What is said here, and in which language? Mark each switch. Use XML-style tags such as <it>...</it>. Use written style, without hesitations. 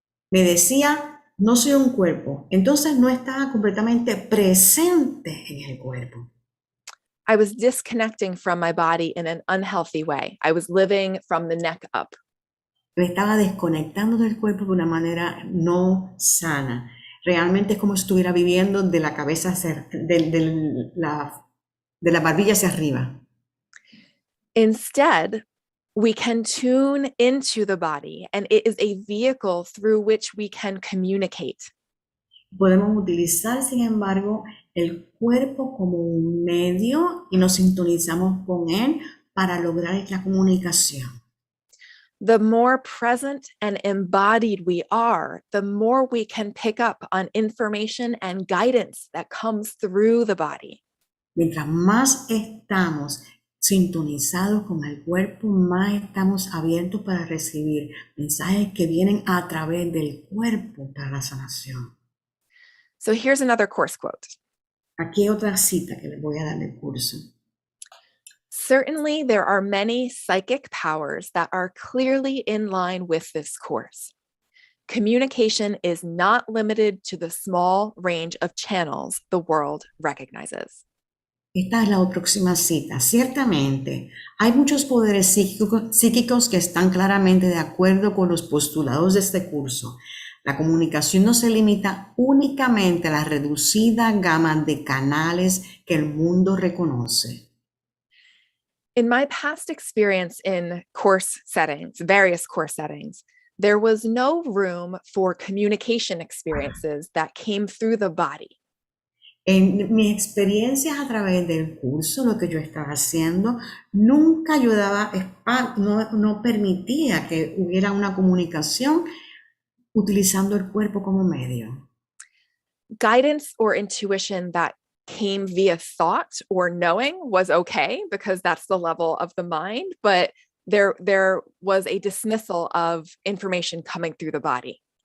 <es>Me decía, no soy un cuerpo, entonces no estaba completamente presente en el cuerpo.</es> <en>I was disconnecting from my body in an unhealthy way. I was living from the neck up.</en> <es>Me estaba desconectando del cuerpo de una manera no sana. Realmente es como si estuviera viviendo de la cabeza de la barbilla hacia arriba.</es> <en>Instead, we can tune into the body, and it is a vehicle through which we can communicate.</en> <es>Podemos utilizar, sin embargo, el cuerpo como un medio y nos sintonizamos con él para lograr la comunicación.</es> <en>The more present and embodied we are, the more we can pick up on information and guidance that comes through the body.</en> <es>Mientras más estamos sintonizados con el cuerpo, más estamos abiertos para recibir mensajes que vienen a través del cuerpo para la sanación.</es> <en>So here's another course quote.</en> <es>Aquí hay otra cita que les voy a dar del curso.</es> <en>Certainly, there are many psychic powers that are clearly in line with this course. Communication is not limited to the small range of channels the world recognizes.</en> <es>Esta es la próxima cita. Ciertamente, hay muchos poderes psíquicos que están claramente de acuerdo con los postulados de este curso. La comunicación no se limita únicamente a la reducida gama de canales que el mundo reconoce.</es> <en>In my past experience in course settings, various course settings, there was no room for communication experiences that came through the body.</en> <es>En mis experiencias a través del curso, lo que yo estaba haciendo, nunca ayudaba, no permitía que hubiera una comunicación utilizando el cuerpo como medio.</es> <en>Guidance or intuition that came via thought or knowing was okay because that's the level of the mind, but there was a dismissal of information coming through the body.</en>